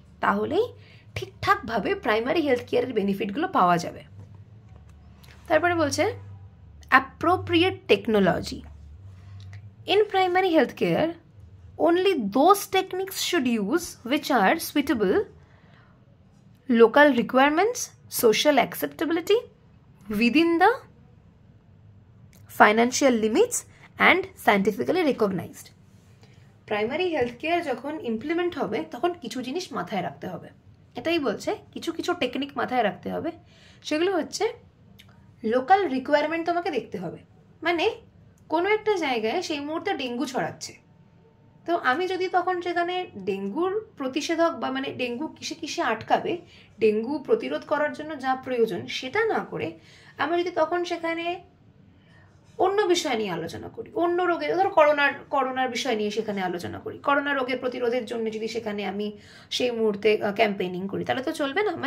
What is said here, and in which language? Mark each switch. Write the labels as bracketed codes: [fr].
[bn] তাহলেই ঠিকঠাকভাবে primary health কেয়ারের বেনিফিটগুলো পাওয়া যাবে। তারপরে বলছে appropriate technology. [en] In primary health care, only those techniques should use which are suitable, local requirements, social acceptability, within the financial limits and scientifically recognized. [bn] Primary health care যখন implement হবে তখন কিছু জিনিস মাথায় রাখতে হবে। এটাই বলছে, কিছু কিছু টেকনিক মাথায় রাখতে হবে। সেগুলো হচ্ছে লোকাল রিকোয়ারমেন্ট তোমাকে দেখতে হবে, মানে কোনো একটা জায়গায় সেই মুহূর্তে ডেঙ্গু ছড়াচ্ছে, তো আমি যদি তখন সেখানে ডেঙ্গুর প্রতিষেধক বা মানে ডেঙ্গু কিসে কিসে আটকাবে, ডেঙ্গু প্রতিরোধ করার জন্য যা প্রয়োজন সেটা না করে আমি যদি তখন সেখানে অন্য বিষয় নিয়ে আলোচনা করি, অন্য রোগের, ধরো করোনার বিষয় নিয়ে সেখানে আলোচনা করি, করোনা রোগের প্রতিরোধের জন্য যদি সেখানে আমি সেই মুহূর্তে ক্যাম্পেইনিং করি, তাহলে তো চলবে না।